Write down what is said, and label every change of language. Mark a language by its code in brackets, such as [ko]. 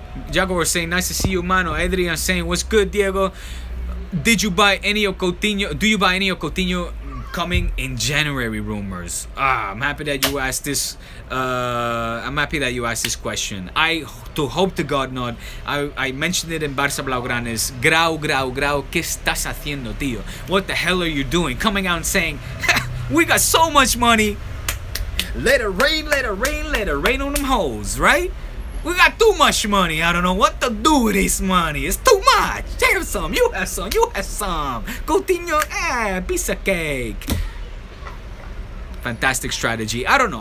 [en] Jaguar saying nice to see you, mano. Adrian saying what's good, Diego. Did you buy any of Coutinho? Do you buy any of Coutinho coming in January rumors? I'm happy that you asked this. I'm happy that you asked this question. I hope to God not. I mentioned it in Barça blaugranes. [es] Grau, ¿qué estás haciendo, tío? [en] What the hell are you doing? Coming out and saying, we got so much money. Let it rain, let it rain, let it rain on them hoes, right? We got too much money. I don't know what to do with this money. It's too much. Have some, you have some, you have some. Coutinho, piece of cake. Fantastic strategy. I don't know.